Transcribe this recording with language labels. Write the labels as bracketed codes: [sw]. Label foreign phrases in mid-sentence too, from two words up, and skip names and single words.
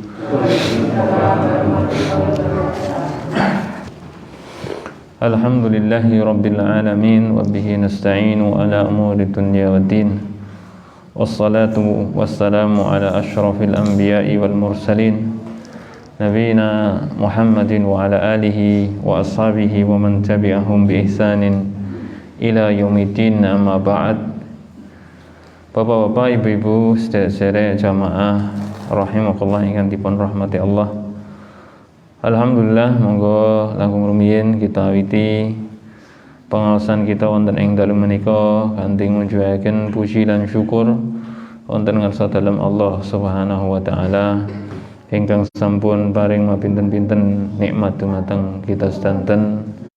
[ar] الحمد لله رب العالمين وبه نستعين على أمور الدنيا والدين. والصلاة والسلام على أشرف الأنبياء والمرسلين نبينا محمد وعلى آله وأصحابه ومن تبعهم بإحسان إلى يوم الدين، أما بعد. [jv] Bapak-bapak, ibu-ibu, sedherek jamaah rahimakumullah ingkang dipun rahmati Allah. Alhamdulillah, monggo langkung rumiyin kita awiti pengaosan kita wonten ing dalu menika kanthi mujudaken puji lan syukur wonten ngarsa dalem Allah [ar] سبحانه وتعالى [jv] ingkang sampun paring mapinten-pinten nikmat dumateng kita sedanten.